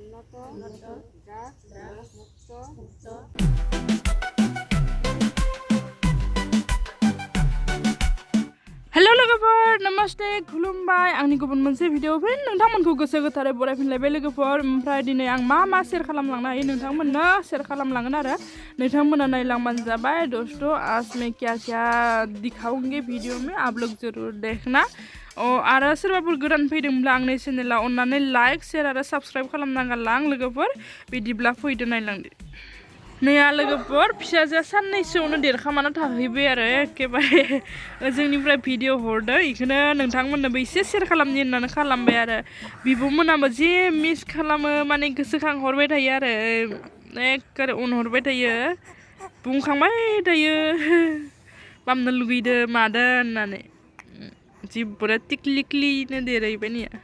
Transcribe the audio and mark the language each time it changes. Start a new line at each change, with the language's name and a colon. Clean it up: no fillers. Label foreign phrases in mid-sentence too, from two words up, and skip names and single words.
Bodo: Hello लोगोफोर नमस्ते खुलुमबाय आंनि गुबुन मोनसे भिडिअ फिन नोंथांमोनखौ गोसो गोथारै बरायफिनलायबाय लोगोफोर ओमफ्राय दिनै आं मा शेयार खालामलांनो हायो नोंथांमोननो शेयार खालामलांगोन आरो नोंथांमोना नायलांबानो जाबाय
Hindi: दोस्तों आज मैं क्या दिखाऊंगी वीडियो में आप लोग जरूर देखना
Bodo: आरो सोरबाफोर गोदान फैदोंब्ला आंनि चेनेलाव अन्नानै लाइक शेयार आरो साबस्क्राइब खालामनांगोन लोगोफोर बिदिब्ला फैदो नायलांदो नैया लोगोफोर फिसाजोआ साननैसोआवनो देरखामाना थाहैबाय आरो एखेबारे जोंनिफ्राय भिडिअ हरदो इखौनो नोंथांमोननोबो एसे शेयार खालामनि होननानै खालामबाय आरो बिब'मोनाबो जे मिस खालामो माने गोसोखांहरबाय थायो आरो एखेबारे अनहरबाय थायो बुंखांबाय थायो बामनो लुगैदो मादो होननानै जिब्बरा टिक्लिक्लिनो देरहैबाय नैया